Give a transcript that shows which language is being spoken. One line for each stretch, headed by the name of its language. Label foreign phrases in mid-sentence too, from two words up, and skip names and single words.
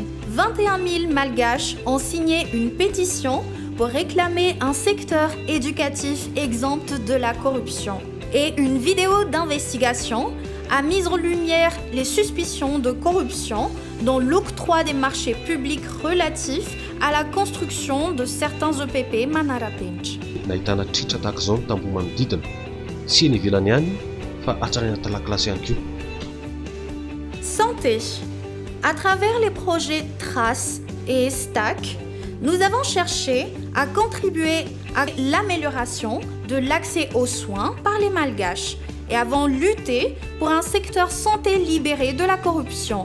French: 21 000 Malgaches ont signé une pétition pour réclamer un secteur éducatif exempt de la corruption. Et une vidéo d'investigation a mis en lumière les suspicions de corruption dans l'octroi des marchés publics relatifs à la construction de certains EPP Manarapench.
Malagasy: Nahitana tritra tahaka izao ny tamboho manodidina, tsy eny ivelany ihany fa hatrany anaty lakilasy ihany koa.
French: Santé. À travers les projets TRACE et STAC, nous avons cherché à contribuer à l'amélioration de l'accès aux soins par les Malgaches et avons lutté pour un secteur santé libéré de la corruption.